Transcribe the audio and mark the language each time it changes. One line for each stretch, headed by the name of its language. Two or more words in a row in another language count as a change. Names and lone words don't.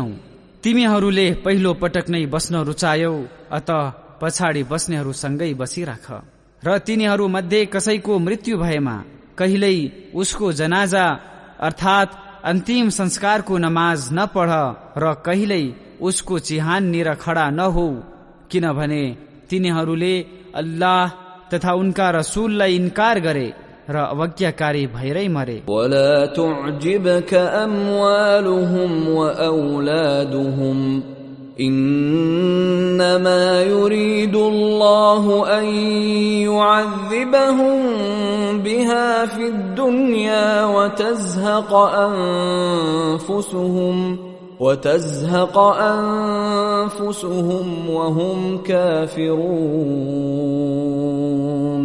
Nepali: तिमीहरूले पहिलो पटक नै बस्न रुचायौ, अत पछाडि बस्नेहरूसँगै बसिराख र तिनीहरू मध्ये कसैको मृत्यु भएमा कहिल्यै उसको जनाजा अर्थात अन्तिम संस्कारको नमाज नपढ र कहिल्यै उसको चिहाननिर खडा नहो, किनभने तिनीहरूले अल्लाह तथा उनका रसूललाई इन्कार गरे र अवज्ञाकारी भएरै मरे।
Arabic: ولا تعجبك أموالهم وأولادهم إنما يريد الله أن يعذبهم بها في الدنيا وتزهق أنفسهم وهم كافرون.